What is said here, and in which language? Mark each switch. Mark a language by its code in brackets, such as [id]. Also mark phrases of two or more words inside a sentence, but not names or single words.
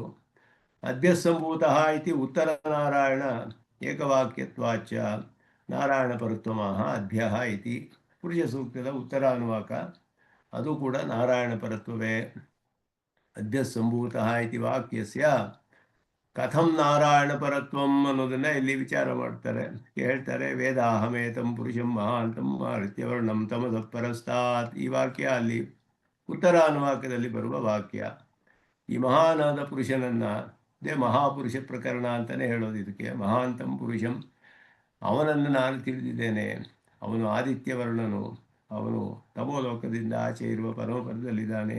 [sa] ಅದ್ಯಸಂಭೂತಃ ಇತಿ ಉತ್ತರ ನಾರಾಯಣ ಏಕವಾಕ್ಯತ್ವಾಚ ನಾರಾಯಣ ಪರತ್ವಮಃ ಅದ್ಯಃ ಇತಿ. [kn] ಪುರುಷ ಸೂಕ್ತದ ಉತ್ತರಾನುವಾಕ, ಅದು ಕೂಡ ನಾರಾಯಣ ಪರತ್ವವೇ. [sa] ಅದ್ಯಸಂಭೂತಃ ಇತಿ ವಾಕ್ಯಸ್ಯ ಕಥಂ ನಾರಾಯಣ ಪರತ್ವಂ [kn] ಅನ್ನೋದನ್ನ ಇಲ್ಲಿ ವಿಚಾರ ಮಾಡ್ತಾರೆ, ಹೇಳ್ತಾರೆ. [sa] ವೇದಾಹಮೇತಂ ಪುರುಷಂ ಮಹಾಂತಂ ಆದಿತ್ಯವರ್ಣಂ ತಮಸಃ ಪರಸ್ತಾತ್. [kn] ಈ ವಾಕ್ಯ ಅಲ್ಲಿ ಉತ್ತರಾನುವಾಕ್ಯದಲ್ಲಿ ಬರುವ ವಾಕ್ಯ. ಈ ಮಹಾನಾದ ಪುರುಷನನ್ನ ಮಹಾಪುರುಷ ಪ್ರಕರಣ ಅಂತಲೇ ಹೇಳೋದು ಇದಕ್ಕೆ. [sa] ಮಹಾಂತಂ ಪುರುಷಂ, [kn] ಅವನನ್ನು ನಾನು ತಿಳಿದಿದ್ದೇನೆ, ಅವನು ಆದಿತ್ಯವರ್ಣನು, ಅವನು ತಮೋಲೋಕದಿಂದ ಆಚೆ ಇರುವ ಪರಮಪದದಲ್ಲಿದ್ದಾನೆ.